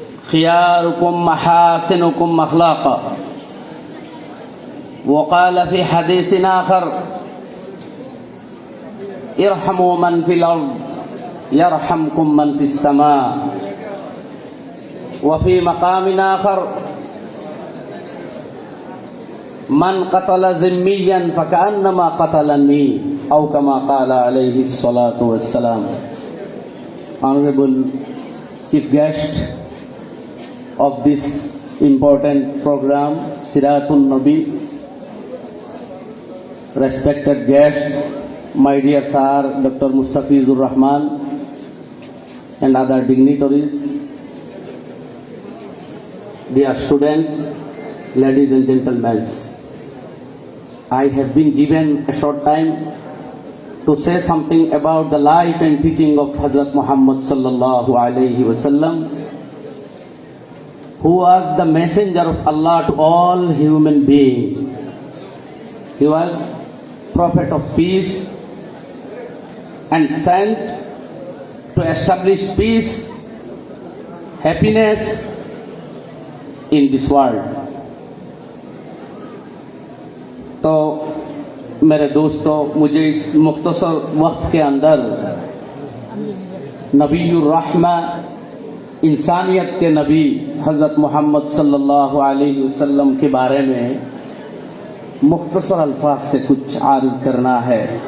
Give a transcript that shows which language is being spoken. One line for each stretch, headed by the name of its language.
Arabic: خياركم محاسنكم أخلاقا وقال في حديث آخر ارحموا من في الأرض يرحمكم من في السماء وفي مقام آخر من قتل ذميا فكأنما قتلني أو كما قال عليه الصلاة والسلام.
English: Honorable Chief Guest of this important program, Siratul Nabi, respected guests, my dear Sir Dr. Mustafizur Rahman and other dignitaries, dear students, ladies and gentlemen, I have been given a short time to say something about the life and teaching of Hazrat Muhammad sallallahu alaihi wasallam, who was the messenger of Allah to all human beings. He was prophet of peace and sent to establish peace, happiness in this world.
Urdu: تو میرے دوستوں، مجھے اس مختصر وقت کے اندر نبی الرحمہ، انسانیت کے نبی حضرت محمد صلی اللہ علیہ وسلم کے بارے میں مختصر الفاظ سے کچھ عرض کرنا ہے.